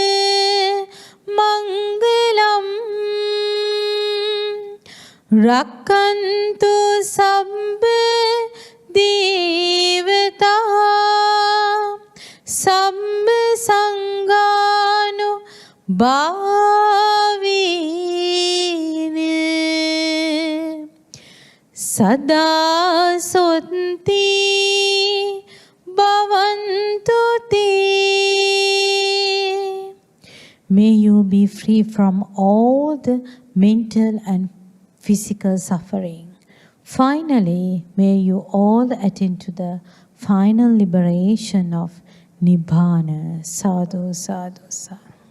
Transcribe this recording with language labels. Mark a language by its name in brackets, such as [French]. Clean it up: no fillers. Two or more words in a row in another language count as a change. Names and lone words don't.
[Pali] mangalam rakkantu sabba devata sabba sanganu bhavine sada sotti bhavantu te. [English] May you be free from all the mental and physical suffering. Finally, may you all attain to the final liberation of Nibbana. [Pali] Sadhu, sadhu, sadhu.